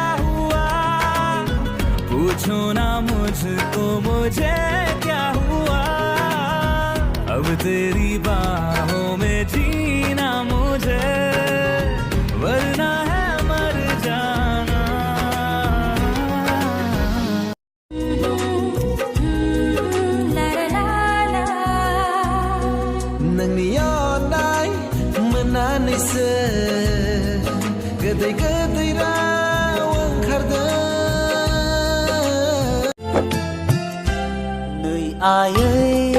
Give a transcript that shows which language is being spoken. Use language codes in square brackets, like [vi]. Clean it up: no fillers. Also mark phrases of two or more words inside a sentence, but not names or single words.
[hi] हुआ पूछो ना मुझको मुझे क्या हुआ अब तेरी बाहों में जीना मुझे वरना है मर जाना [brx] नोंनि अननाय मोननानैसो गोदै गोदै राव ओंखारदों नै आयै